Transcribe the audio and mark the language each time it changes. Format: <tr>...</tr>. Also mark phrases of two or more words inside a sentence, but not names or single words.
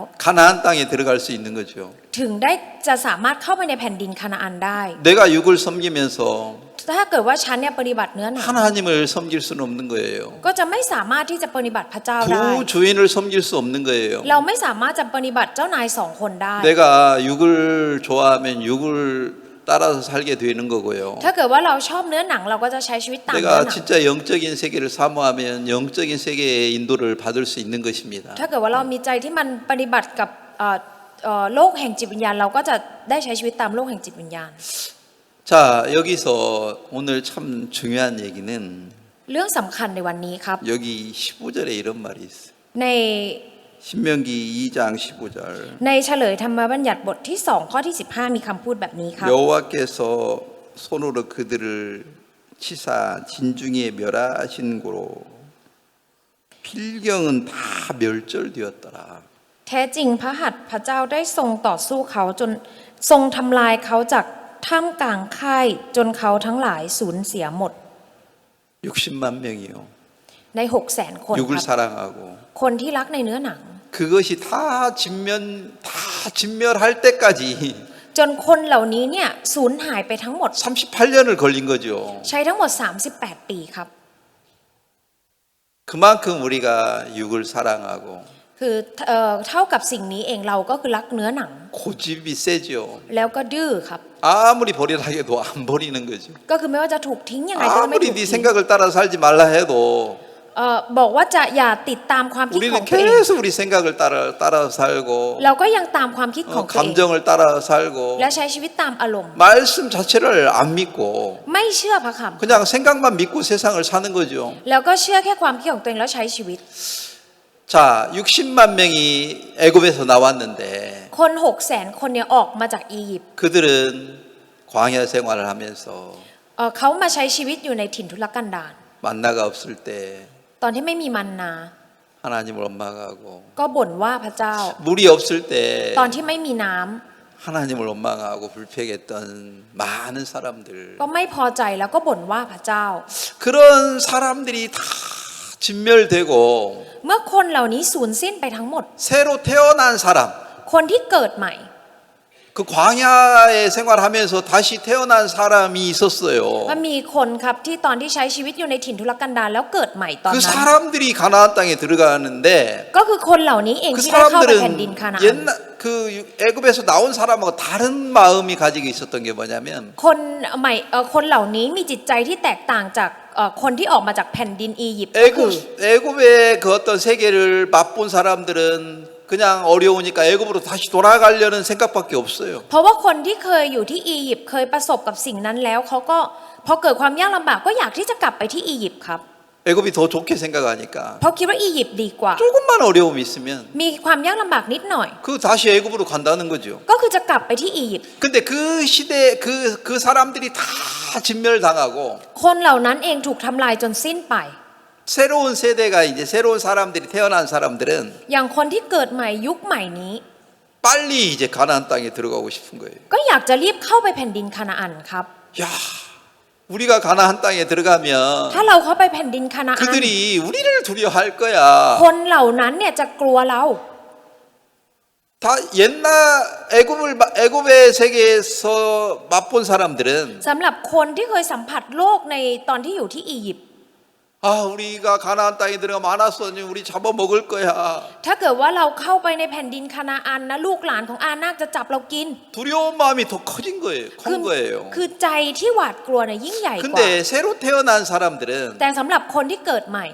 <ko>가나안 땅에 들어갈 수 있는 거죠.</ko> <th>ถึงได้จะสามารถเข้าไปในแผ่นดินคานาอันได้</th> <ko>내가 육을 섬기면서</ko> <th>ถ้าเกิดว่าฉันเนี่ยปฏิบัติเนื้อหนัง</th> <ko>하나님을 섬길 수는 없는 거예요.</ko> <th>ก็จะไม่สามารถที่จะปฏิบัติพระเจ้าได้</th> <ko>두 주인을 섬길 수 없는 거예요.</ko> <th>เราไม่สามารถจะปฏิบัติเจ้านาย2 คนได้</th> <ko>내가 육을 좋아하면 육을 따라서 살게 되는 거고요.</ko> <th>ถ้าเกิดว่าเราชอบเนื้อหนังเราก็จะใช้ชีวิตตามเนื้อ</th> <ko>내가</ko> <th>หนัง</th> <ko>진짜 영적인 세계를 사모하면 영적인 세계의 인도를 받을 수 있는 것입니다.</ko> <th>ถ้าเกิดว่าเรามีใจที่มันปฏิบัติกับโลกแห่งจิตวิญญาณเราก็จะได้ใช้ชีวิตตามโลกแห่งจิตวิญญาณ</th> <ko>자, 여기서 오늘 참 중요한 얘기는</ko> <th>เรื่องสำคัญในวันนี้ครับ</th> <ko>여기 15절에 이런 말이 있어요.</ko> <th>ใน</th> <ko>신명기 2장 15절.</ko> <th>ในเฉลยธรรมบัญญัติบทที่2ข้อที่15มีคำพูดแบบนี้ครับ</th> <ko>여호와께서 손으로 그들을 치사 진중에 멸하신 고로 필경은 다 멸절되었더라.</ko> <th>แท้จริงพระหัตถ์พระเจ้าได้ทรงต่อสู้เขาจนทรงทำลายเขาจากท่ามกลางค่ายจนเขาทั้งหลายสูญเสียหมด</th> <ko>60만 명이요.</ko> <th>ใน 600,000 คนค</th> <ko>육을</ko> <th>รับ</th> <ko>사랑하고</ko> <th>คนที่รักในเนื้อหนัง</th> <ko>그것이 다 진멸할 때까지</ko> <th>จนคนเหล่านี้เนี่ยสูญหายไปทั้งหมด</th> <ko>38년을 걸린 거죠.</ko> <th>ใช้ทั้งหมด 38 ปีครับ</th> <ko>그만큼 우리가 육을 사랑하고</ko> <th>คือเท่ากับสิ่งนี้เองเราก็คือรักเนื้อหนัง</th> <ko>고집이 세죠.</ko> <th>แล้วก็ดื้อครับ</th> <ko>아무리 버리라 해도 안 버리는 거죠.</ko> <th>ก็คือไม่ว่าจะถูกทิ้งยังไงก็ไม่</th> <ko>아무리</ko> <th>ถูก</th> <ko>네</ko> <th>ทิ้ง</th> <ko>생각을 따라 살지 말라 해도</ko> <th>บอกว่าจะอย่าติดตามความคิดข</th> <ko>우리는</ko> <th>องตัวเอง</th> <ko>계속 우리 생각을 따라 살고</ko> <th>เราก็ยังตามความคิดของตัวเอง</th> <ko>감정을 따라 살고</ko> <th>และใช้ชีวิตตามอารมณ์</th> <ko>말씀 자체를 안 믿고</ko> <th>ไม่เชื่อพระค</th> <ko>그냥 생각만 믿고 세상을 사는 거죠.</ko> <th>ำแล้วก็เชื่อแค่ความคิดของตัวเองแล้วใช้ชีวิต</th> <ko>자, 60만 명이 애굽에서 나왔는데</ko> <th>คน 600,000 คนเนี่ยออกมาจากอียิปต์</th> <ko>그들은 광야 생활을 하면서</ko> <th>เขามาใช้ชีวิตอยู่ในถิ่นทุรกันดาร</th> <ko>만나가 없을 때</ko> <th>ตอนที่ไม่มีมันนา</th> <ko>하나님을 원망하고</ko> <th>ก็บ่นว่าพระเจ้า</th> <ko>물이 없을 때</ko> <th>ตอนที่ไม่มีน้ำ</th> <ko>하나님을 원망하고 불평했던 많은 사람들</ko> <th>ก็ไม่พอใจแล้วก็บ่นว่าพระเจ้า</th> <ko>그런 사람들이 다 진멸되고</ko> <th>เมื่อคนเหล่านี้สูญสิ้นไปทั้งหมด</th> <ko>새로 태어난 사람</ko> <th>คนที่เกิดใหม่</th> <ko>그 광야에 생활하면서 다시 태어난 사람이 있었어요.</ko> <th>มันมีคนครับที่ตอนที่ใช้ชีวิตอยู่ในถิ่นทุรกันดารแล้วเกิดใหม่ตอน</th> <ko>그</ko> <th>นั้น</th> <ko>사람들이 가나안 땅에 들어가는데</ko> <th>ก็คือคนเหล่านี้เอง</th> <ko>그</ko> <th>ที่ได้เข้าไปแผ่นดิน</th> <ko>사람들은</ko> <th>คานาอัน</th> <ko>옛날 그 애굽에서 나온 사람하고 다른 마음이 가지고 있었던 게 뭐냐면</ko> <th>คนใหม่คนเหล่านี้มีจิตใจที่แตกต่างจากคนที่ออกมาจากแผ่นดินอียิปต์ก็คือ</th> <ko>애굽의 그 어떤 세계를 맛본 사람들은 그냥 어려우니까 애굽으로 다시 돌아가려는 생각밖에 없어요.</ko> <th>เพราะว่าคนที่เคยอยู่ที่อียิปต์เคยประสบกับสิ่งนั้นแล้วเขาก็พอเกิดความยากลำบากก็อยากที่จะกลับไปที่อียิปต์ครับ</th> <ko>애굽이 더 좋게 생각하니까</ko> <th>เพราะคิดว่าอียิปต์ดีกว่า</th> <ko>조금만 어려움이 있으면</ko> <th>มีความยากลำบากนิดหน่อย</th> <ko>그 다시 애굽으로 간다는 거죠.</ko> <th>ก็คือจะกลับไปที่อียิปต์</th> <ko>근데 그 시대 그 사람들이 다 진멸당하고</ko> <th>คนเหล่านั้นเองถูกทำลายจนสิ้นไป</th> <ko>새로운 세대가 이제 새로운 사람들이 태어난 사람들은</ko> <th>อย่างคนที่เกิดใหม่ยุคใหม่นี้</th> <ko>빨리 이제 가나안 땅에 들어가고 싶은 거예요.</ko> <th>ก็อยากจะรีบเข้าไปแผ่นดินคานาอันครับ</th> <ko>야, 우리가 가나안 땅에 들어가면</ko> <th>ถ้าเราเข้าไปแผ่นดินคานาอัน</th> <ko>그들이 우리를 두려워할 거야.</ko> <th>คนเหล่านั้นเนี่ยจะกลัวเรา</th> <ko>다 옛날 애굽의 세계에서 맛본 사람들은</ko> <th>สำหรับคนที่เคยสัมผัสโลกในตอนที่อยู่ที่อียิปต์</th> <ko>아, 우리가 가나안 땅에 들어가면 아나소니 우리 잡아먹을 거야.</ko> <th>ถ้าเกิดว่าเราเข้าไปในแผ่นดินคานาอันนะลูกหลานของอานาคจะจับเรากิน</th> <ko>두려운 마음이 더 커진 거예요. 큰 거예요.</ko> <th>คือใจที่หวาดกลัวเนี่ยยิ่งใหญ่กว่า</th> <ko>근데 새로 태어난 사람들은</ko> <th>แต่สำหรับคนที่เกิดใหม่</th>